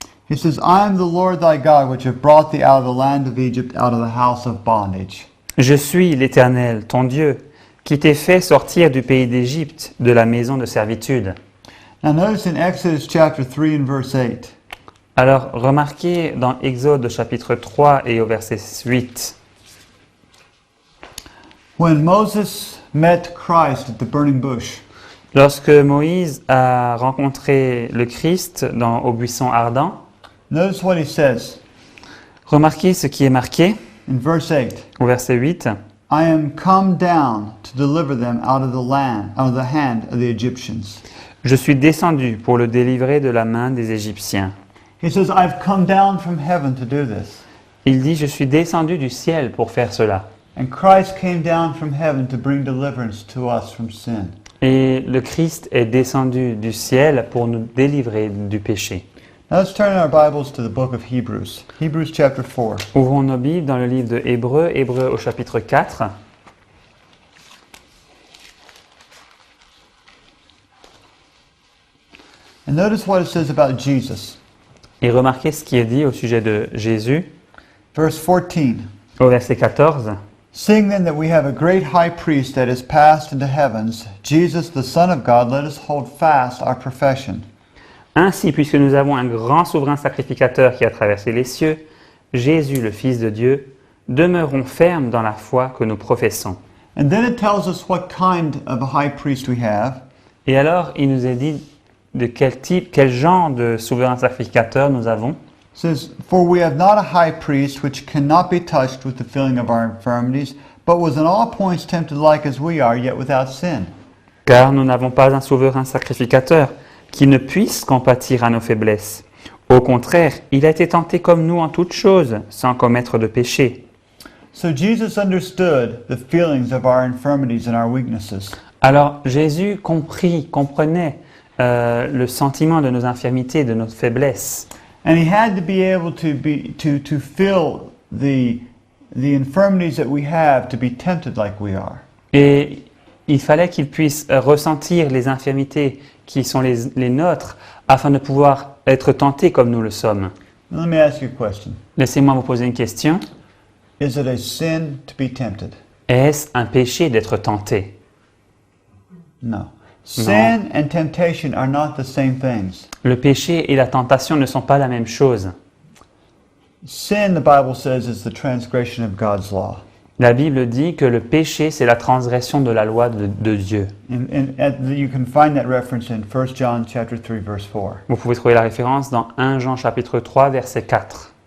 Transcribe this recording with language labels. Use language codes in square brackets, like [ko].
[en] He says, I am the Lord thy God, which have brought thee out of the land of Egypt, out of the house of bondage. [fr] Je suis l'Éternel, ton Dieu, qui t'ai fait sortir du pays d'Égypte, de la maison de servitude. [en] Now notice in Exodus chapter 3 and verse 8, [fr] Alors, remarquez dans Exode chapitre 3 et au verset 8, [en] when Moses met Christ at the burning bush, [fr] lorsque Moïse a rencontré le Christ au buisson ardent, [en] notice what he says [fr] remarquez ce qui est marqué [en] in verse 8. [fr] au verset 8. [en] I am come down to deliver them out of the land, out of the hand of the Egyptians. [fr] Je suis descendu pour le délivrer de la main des Égyptiens. [en] He says, I've come down from heaven to do this. [fr] Il dit, je suis descendu du ciel pour faire cela. [en] And Christ came down from heaven to bring deliverance to us from sin. [fr] Et le Christ est descendu du ciel pour nous délivrer du péché. [en] Now let's turn our Bibles to the book of Hebrews. Hebrews chapter 4. [fr] Ouvrons nos Bibles dans le livre de Hébreux, Hébreux au chapitre 4. [en] And notice what it says about Jesus. [fr] Et remarquez ce qui est dit au sujet de Jésus [en] Verse 14. [fr] au verset 14. [en] Seeing then that we have a great high priest that is passed into heavens, Jesus the Son of God, let us hold fast our profession. [fr] Ainsi, puisque nous avons un grand souverain sacrificateur qui a traversé les cieux, Jésus, le Fils de Dieu, demeurons fermes dans la foi que nous professons. [en] And then it tells us what kind of a high priest we have. [fr] Et alors, il nous est dit de quel type, quel genre de souverain sacrificateur nous avons. [en] It says, For we have not a high priest which cannot be touched with the feeling of our infirmities, but was in all points tempted like as we are, yet without sin. [fr] Car nous n'avons pas un souverain sacrificateur qui ne puisse compatir à nos faiblesses. Au contraire, il a été tenté comme nous en toutes choses, sans commettre de péché. [en] So Jesus understood the feelings of our infirmities and our weaknesses. [fr] Alors Jésus comprenait le sentiment de nos infirmités, de nos faiblesses. [en] And he had to be able to feel the infirmities that we have to be tempted like we are. [fr] Et il fallait qu'il puisse ressentir les infirmités qui sont les nôtres afin de pouvoir être tenté comme nous le sommes. [en] Now, let me ask you a question. [fr] Laissez-moi vous poser une question. [en] Is it a sin to be tempted? [fr] Est-ce un péché d'être tenté? [en] No. Sin and temptation are not the same things. [fr] Le péché et la tentation ne sont pas la même chose. [en] Sin, the Bible says, is the transgression of God's law. [fr] La Bible dit que le péché, c'est la transgression de la loi de Dieu. [en] You can find that reference in 1 John chapter 3, verse 4. [fr] Vous pouvez trouver la référence dans 1 Jean chapitre 3, verset 4.